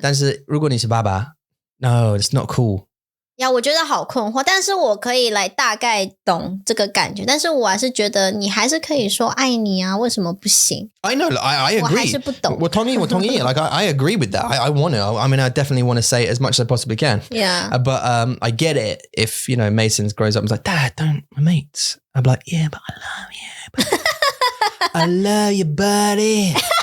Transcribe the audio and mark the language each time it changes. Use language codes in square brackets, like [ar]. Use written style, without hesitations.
[zh] 但是如果你是爸爸 [en] no, it's not cool. [zh] 我觉得好困惑，但是我可以来大概懂这个感觉，但是我还是觉得你还是可以说爱你啊，为什么不行？ [en] I know, I agree. [zh] 我还是不懂。我同意 [en] Like I agree with that. I want to. I mean, I definitely want to say it as much as I possibly can. Yeah. But I get it if, you know, Mason grows up and is like, "Dad, don't, my mates." I'm like, "Yeah, but I love you. I love you, buddy."